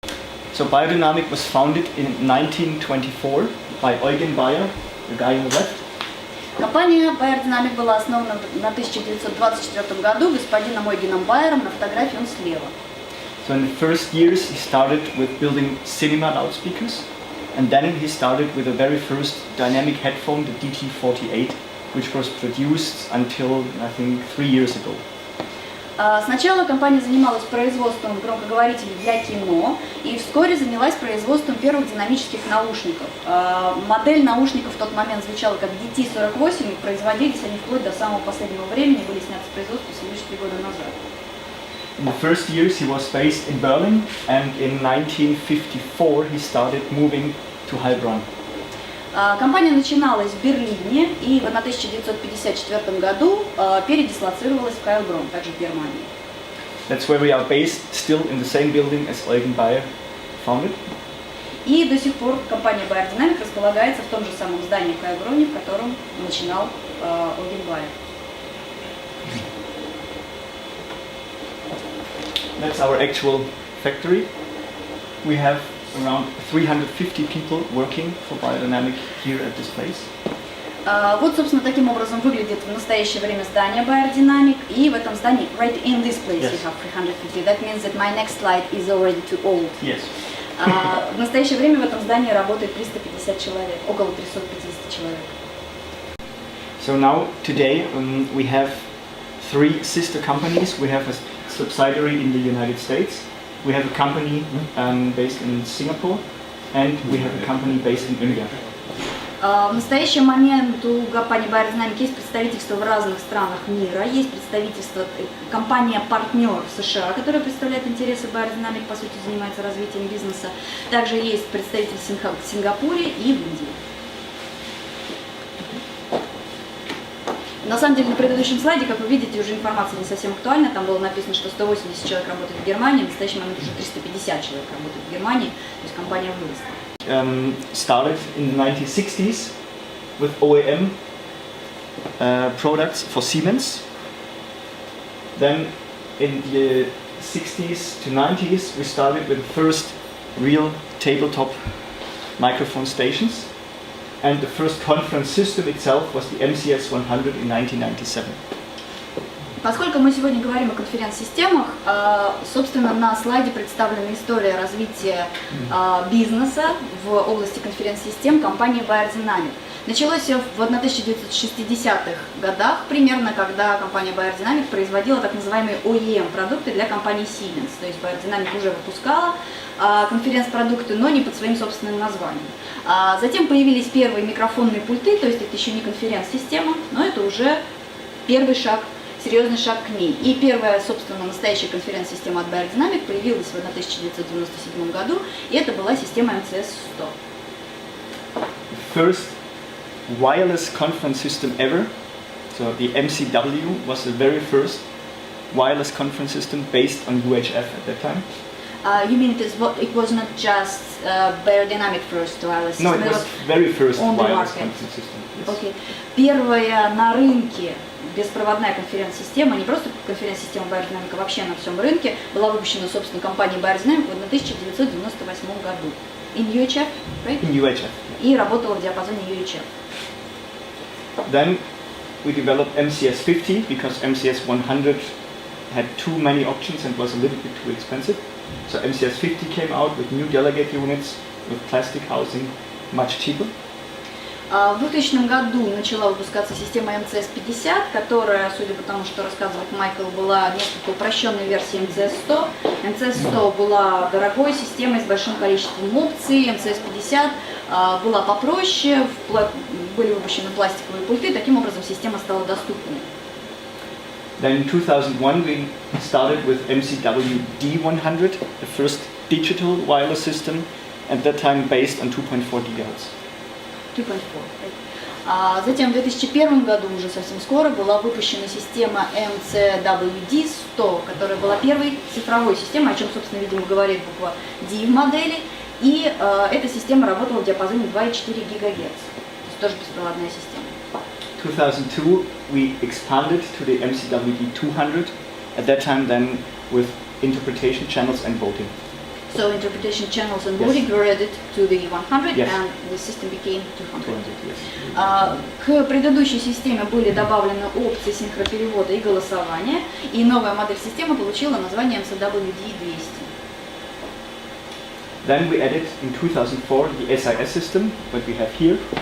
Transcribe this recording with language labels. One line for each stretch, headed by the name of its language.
English: So beyerdynamic was founded in 1924 by Eugen Beyer, the guy on the left.
Russian: Компания beyerdynamic была основана на 1924 году господином Ойгеном Байером, на фотографии он слева.
English: So in the first years he started with building cinema loudspeakers, and then he started with the very first dynamic headphone, the DT48, which was produced until, I think, 3 years ago.
Russian: Сначала компания занималась производством громкоговорителей для кино и вскоре занялась производством первых динамических наушников. Модель наушников в тот момент звучала как DT48, и производились они вплоть до самого последнего времени, были сняты с производства всего лишь 3 года назад.
English: In the first years he was based in Berlin, and in 1954 he started moving to Heilbronn.
Russian: Компания начиналась в Берлине и в 1954 году передислоцировалась в Heilbronn, также в Германии.
English: That's where we are based, still in the same building as Eugen Beyer founded.
Russian: И до сих пор компания beyerdynamic располагается в том же самом здании в Heilbronn, в котором начинал Eugen Beyer.
English: That's our actual factory. We have around 350 people working for beyerdynamic here at this place.
Russian: Вот, собственно, таким образом выглядит в настоящее время здание beyerdynamic, и в этом здании,
English: right in this place, Yes. you have 350. That means that my next slide is already too old. Yes.
Russian: В настоящее время в этом здании работает 350 человек, около 350 человек.
English: So now, today, we have 3 sister companies. We have a subsidiary in the United States. We have a company based in Singapore, and we have a company based in India.
Russian: В настоящий момент у компании beyerdynamic есть представительство в разных странах мира, есть представительство, компания-партнер в США, которая представляет интересы beyerdynamic, по сути занимается развитием бизнеса. Также есть представитель в Сингапуре и в Индии. На самом деле, на предыдущем слайде, как вы видите, уже информация не совсем актуальна. Там было написано, что 180 человек работает в Германии, в настоящий момент уже 350 человек работает в Германии, то есть компания выросла.
English: Started in the 1960s with OEM products for Siemens. Then in the 60s to 90s we started with the first real tabletop microphone stations. And the first conference system itself was the MCS 100 in 1997.
Russian: Поскольку мы сегодня говорим о конференц-системах, собственно, на слайде представлена история развития бизнеса в области конференц-систем компании beyerdynamic. Началось все в 1960-х годах, примерно, когда компания beyerdynamic производила так называемые OEM-продукты для компании Siemens. То есть beyerdynamic уже выпускала конференц-продукты, но не под своим собственным названием. Затем появились первые микрофонные пульты, то есть это еще не конференц-система, но это уже первый шаг, серьезный шаг к ней. И первая, собственно, настоящая конференц-система от beyerdynamic появилась в 1997 году, и это была система MCS 100.
English: First wireless conference system ever. So the MCW was the very first wireless conference system based on UHF at that time. You mean it was not just beyerdynamic first wireless system? No, it was very first on the wireless market. conference system. Yes. Okay.
Russian: Первая на рынке беспроводная конференц-система, не просто конференц-система beyerdynamic, а вообще на всем рынке, была выпущена, собственно, компанией beyerdynamic в 1998 году.
English: In UHF, right? In UHF.
Russian: И работала в диапазоне UHF.
English: Then we developed MCS 50 because MCS 100 had too many options and was a little bit too expensive. So MCS 50 came out with new delegate units, with plastic housing, much cheaper.
Russian: В 2000 году начала выпускаться система MCS 50, которая, судя по тому, что рассказывает Майкл, была несколько упрощенной версией MCS 100. MCS 100 была дорогой системой с большим количеством опций, MCS 50 была попроще, были выпущены пластиковые пульты, таким образом система стала доступной.
English: Then in 2001 we started with MCW D100, the first digital wireless system, at that time based on 2.4 GHz. 2.4.
Russian: Затем в 2001 году, уже совсем скоро, была выпущена система MCWD 100, которая была первой цифровой системой, о чем, собственно, видимо, говорит буква D в модели. И эта система работала в диапазоне 2,4 ГГц, то есть тоже беспроводная система.
English: 2002 we expanded to the MCWD 200, at that time then with interpretation channels and voting.
Russian: В
English: So interpretation channels and loading were added to the 100, Yes. and the system became 200. 200, yes.
Russian: К предыдущей системе были добавлены опции синхроперевода и голосования, и новая модель системы получила название MCWD-200.
English: Then we added in 2004 the SIS system, what we have here.